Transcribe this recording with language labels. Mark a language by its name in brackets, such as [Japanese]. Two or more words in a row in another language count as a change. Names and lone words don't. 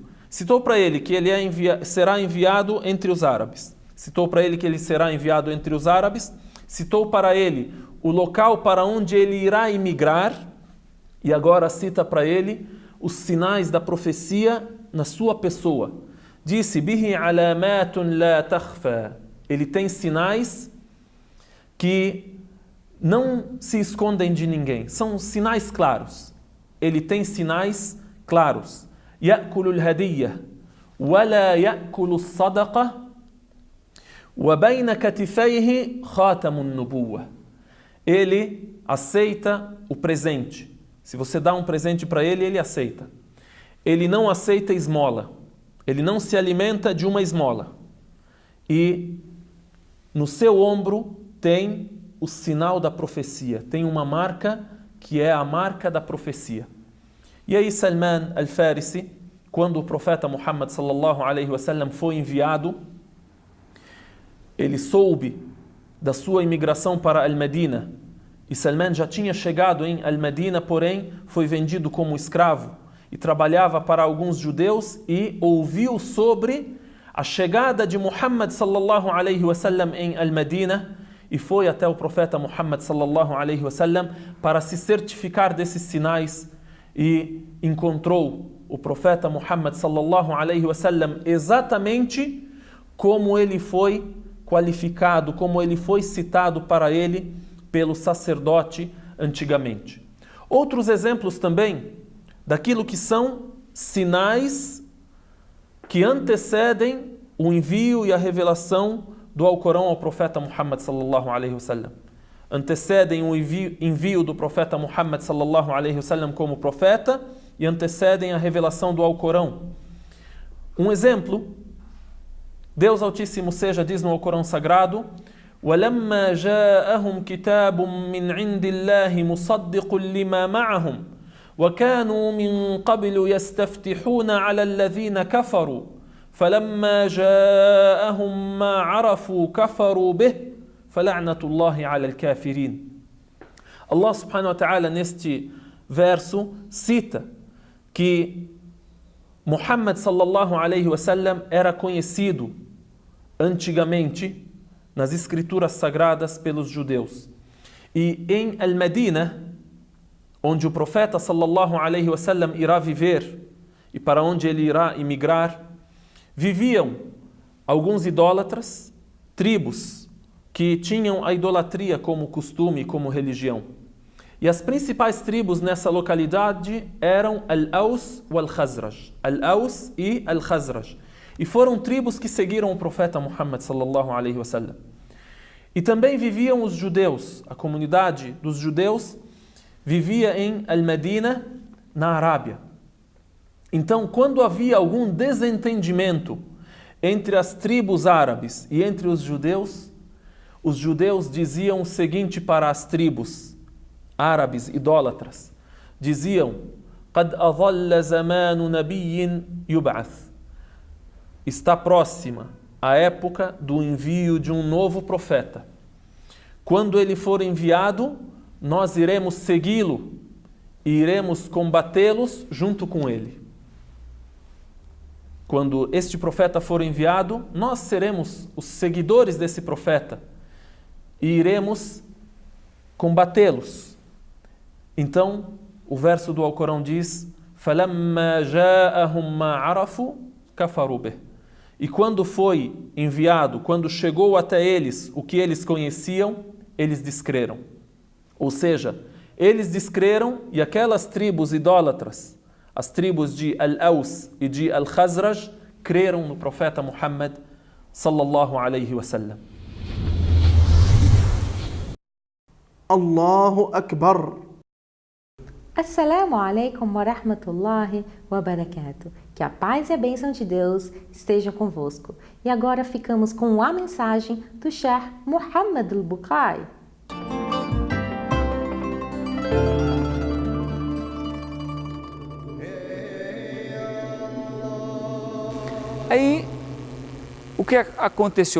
[Portuguese] Citou para ele que ele será enviado entre os árabes. Citou para ele que ele será enviado entre os árabes. Citou para ele o local para onde ele irá emigrar. E agora cita para ele os sinais da profecia na sua pessoa. Disse: [Arabic] به علامات لا تخفى. [Portuguese] Ele tem sinais que não se escondem de ninguém. São sinais claros. Ele tem sinais claros. [Arabic] يأكل الهدية ولا يأكل الصدقة. وَبَيْنَ كَتِفَيْهِ خَاتَمُ النُّبُوَّةِ. [Portuguese] Ele aceita o presente. Se você dá um presente para ele, ele aceita. Ele não aceita esmola. Ele não se alimenta de uma esmola. E no seu ombro tem o sinal da profecia. Tem uma marca que é a marca da profecia. E aí Salman al-Farisi, quando o profeta Muhammad [Arabic] صلى الله عليه وسلم [Portuguese] foi enviado, ele soube da sua imigração para Al-Madina. E Salman já tinha chegado em Al-Madina, porém foi vendido como escravo e trabalhava para alguns judeus, e ouviu sobre a chegada de Muhammad [Arabic] صلى الله عليه وسلم [Portuguese] em Al-Madina e foi até o profeta Muhammad [Arabic] صلى الله عليه وسلم [Portuguese] para se certificar desses sinais, e encontrou o profeta Muhammad [Arabic] صلى الله عليه وسلم [Portuguese] exatamente como ele foi qualificado, como ele foi citado para ele pelo sacerdote antigamente. Outros exemplos também daquilo que são sinais que antecedem o envio e a revelação do Alcorão ao profeta Muhammad [Arabic] صلى الله عليه وسلم. [Portuguese] Antecedem o envio do profeta Muhammad [Arabic] صلى الله عليه وسلم [Portuguese] como profeta e antecedem a revelação do Alcorão. Um exemplo, Deus Altíssimo seja diz no Alcorão Sagrado: [Arabic] وَلَمَّا جَاءَهُمْ كِتَابٌ مِّنْ عِنْدِ اللَّهِ مُصَدِّقٌ لِمَا مَعَهُمْ وَكَانُوا مِنْ قَبْلُ يَسْتَفْتِحُونَ عَلَى الَّذِينَ كَفَرُوا فَلَمَّا جَاءَهُمْ مَا عَرَفُوا كَفَرُوا بِهِ فَلَعْنَةُ اللَّهِ عَلَى الْكَافِرِينَ. [Portuguese] Allah [Arabic] سبحانه وتعالى [Portuguese] neste verso cita que Muhammad [Arabic] صلى الله عليه وسلم [Portuguese] era conhecido antigamente nas escrituras sagradas pelos judeus. E em Al-Madina, onde o profeta [Arabic] صلى الله عليه وسلم [Portuguese] irá viver e para onde ele irá imigrar, viviam alguns idólatras, tribos que tinham a idolatria como costume, como religião. E as principais tribos nessa localidade eram Al-Aws e Al-Khazraj. Al-Aws e Al-Khazraj. E foram tribos que seguiram o profeta Muhammad [Arabic] صلى الله عليه وسلم. [Portuguese] E também viviam os judeus. A comunidade dos judeus vivia em Al-Madina, na Arábia. Então, quando havia algum desentendimento entre as tribos árabes e entre os judeus diziam o seguinte para as tribos árabes idólatras. Diziam: [Arabic] قَدْ أَظَلَّ زَمَانُ نَبِيٍّ يُبْعَث. [Portuguese] Está próxima a época do envio de um novo profeta. Quando ele for enviado, nós iremos segui-lo e iremos combatê-los junto com ele. Quando este profeta for enviado, nós seremos os seguidores desse profeta e iremos combatê-los. Então, o verso do Alcorão diz: [Arabic] فَلَمَّا جَاءَهُمْ مَا عَرَفُوا كَفَرُوا بِهِ. [Portuguese] E quando foi enviado, quando chegou até eles o que eles conheciam, eles descreram. Ou seja, eles descreram, e aquelas tribos idólatras, as tribos de Al-Aws e de Al-Khazraj, creram no profeta Muhammad [Arabic] صلى الله عليه وسلم. الله أكبر. السلام عليكم ورحمة الله وبركاته. [Portuguese] Que a paz e a bênção de Deus estejam convosco. E agora ficamos com a mensagem do Sheikh Muhammad al-Bukhari. Aí, o que aconteceu?